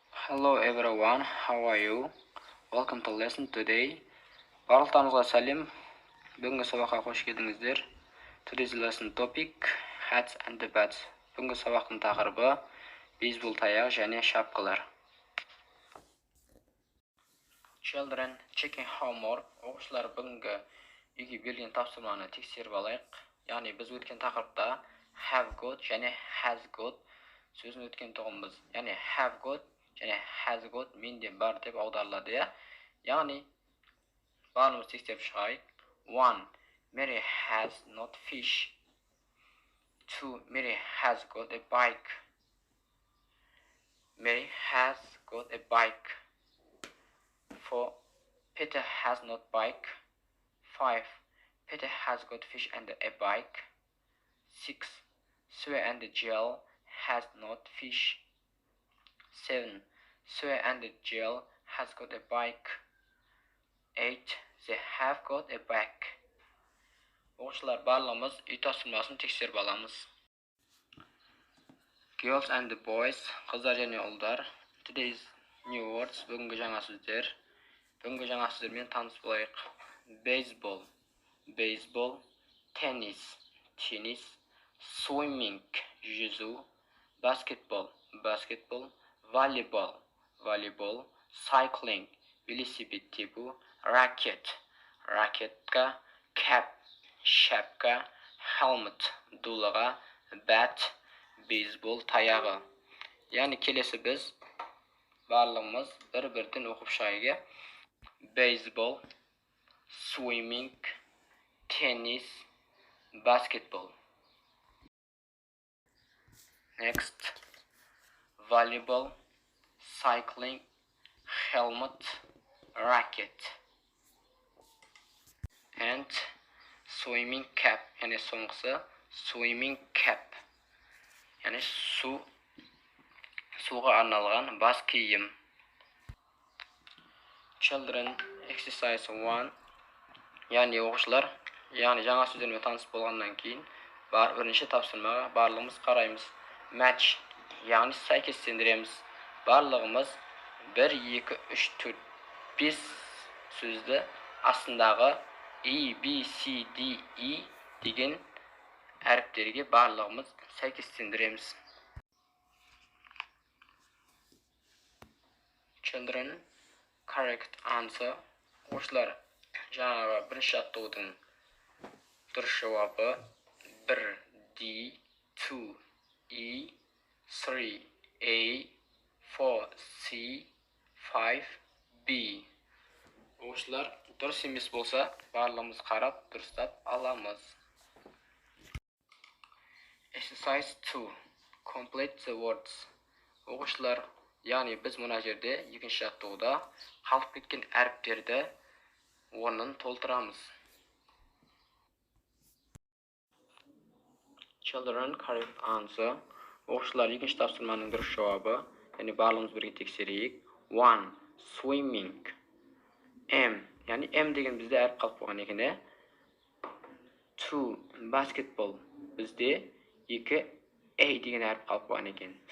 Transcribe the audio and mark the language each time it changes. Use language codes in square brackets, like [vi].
[en] Hello everyone, how are you? Welcome to lesson today. [kk] Барлықтарыңызға сәлем. Бүгінгі сабаққа қош келдіңіздер. [en] Today's lesson topic hats and bats. [kk] Бүгінгі сабақтың тақырыбы бейсбол таяғы және шапкалар. [en] Children, checking homework. [kk] Оқушылар бүгінгі үйге берілген тапсырманы тексеріп алайық. Яғни біз өткен тақырыпта have got және has got сөзін өткен тұғымыз. Яғни have got және has got менде бар деп аударылады, я. Яғни барлығымыз тексеріп шығайық. [en] 1. Mary has not fish. 2. Mary has got a bike. Mary has got a bike. 4. Peter has not bike. 5. Peter has got fish and a bike. 6. Sue and Jill has not fish. 7. Sue and Jill has got a bike. 8. They have got a bike. [kk] Оқушылар барлығымыз үй тапсырмасын тексеріп аламыз. [en] Girls and boys, [kk] қыздар және ұлдар. [en] Today's new words, [kk] бүгінгі жаңа сөздер. Бүгінгі жаңа сөздермен таныс болайық. [en] Baseball, baseball. Tennis, tennis. Swimming, yüzу. Basketball, basketball. Volleyball, volleyball. [kk] Cycling, велосипед тебу. Racket, ракетка. Cap, шапка. Helmet, дулыға. Bat, бейсбол таяғы. Яғни келесі біз барлығымыз бір-бірден оқып шығайық. [en] Baseball, swimming, tennis, basketball. Next, volleyball, cycling, helmet, racket. And swimming cap. [tr] Yani sonuçta [en] swimming cap. [kk] Yani suға арналған бас киім. [en] Children, exercise 1. [kk] Yani оқушылар, яғни жаңа сөздермен таныс болғаннан кейін бірінші тапсырмаға барлығымыз қараймыз. Match, яғни сәйкестендіреміз. Барлығымыз 1, 2, 3, 4, 5 сөзді астындағы E, B, C, D, E деген әріптерге барлығымыз сәйкестендіреміз. [en] Children, correct answer. [kk] Оқушылар, жаңағы бірінші жаттығудың дұрыс жауабы 1 D, 2 E, 3 A, 4 C, 5 B. Оқушылар, дұрыс емес болса, барлығымыз қарап, дұрыстап аламыз. [en] Exercise 2. Complete the words. [kk] Оқушылар, яғни біз мұна жерде екінші жаттығуда қалып кеткен әріптерді орнын толтырамыз. [en] Children, correct answer. [kk] Оқушылар, екінші тапсырманың дұрыс жауабы, яғни барлығымыз бірге тексерейік. [en] 1. Swimming. [kk] M, яғни M деген бізде әріп қалып қойған екен. [en] 2. Basketball. [kk] Бізде 2 A деген әріп қалып қойған екен.